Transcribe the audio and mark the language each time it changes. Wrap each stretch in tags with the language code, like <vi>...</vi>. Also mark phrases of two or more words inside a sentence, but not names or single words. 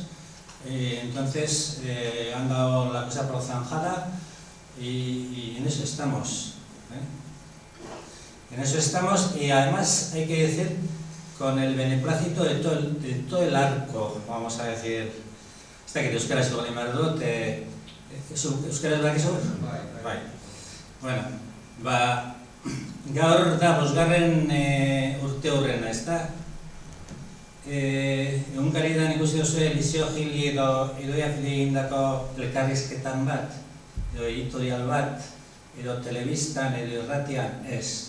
<es>Entonces han dado la cosa por zanjada y en eso estamos. En eso estamos, y además hay que decir con el beneplácito de todo el arco, vamos a decir. Esta que</es> <eu>euskaraz egin behar dut, euskaraz bakizu? Bai. Bueno, gaur da 5. urte hurrena, ezta? Egunkaritan ikusi duzu Eliseo Gili edo Idoia Fili egindako elkarrizketan bat, edo editorial bat, edo telebistan, edo irratian, ez.</eu>